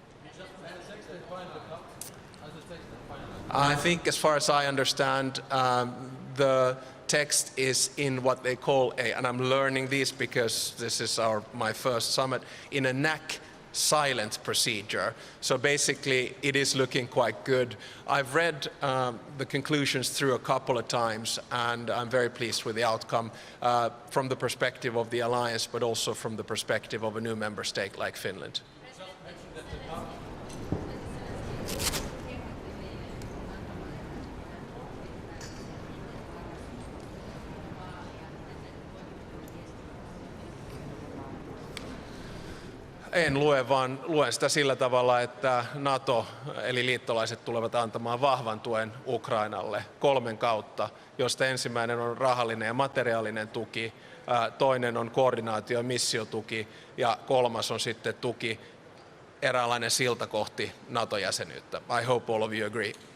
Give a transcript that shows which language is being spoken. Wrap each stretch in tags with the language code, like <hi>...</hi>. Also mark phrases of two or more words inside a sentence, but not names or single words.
<en>I think, as far as I understand, the text is in what they call and I'm learning this because this is my first summit, in a NAC silent procedure. So basically it is looking quite good. I've read the conclusions through a couple of times and I'm very pleased with the outcome from the perspective of the alliance, but also from the perspective of a new member state like Finland.</en> <fi>En lue, vaan luen sitä sillä tavalla, että NATO eli liittolaiset tulevat antamaan vahvan tuen Ukrainalle 3 kautta, josta ensimmäinen on rahallinen ja materiaalinen tuki, toinen on koordinaatio- ja missiotuki ja 3. on sitten tuki, eräänlainen silta kohti NATO-jäsenyyttä.</fi> <en>I hope all of you agree.</en>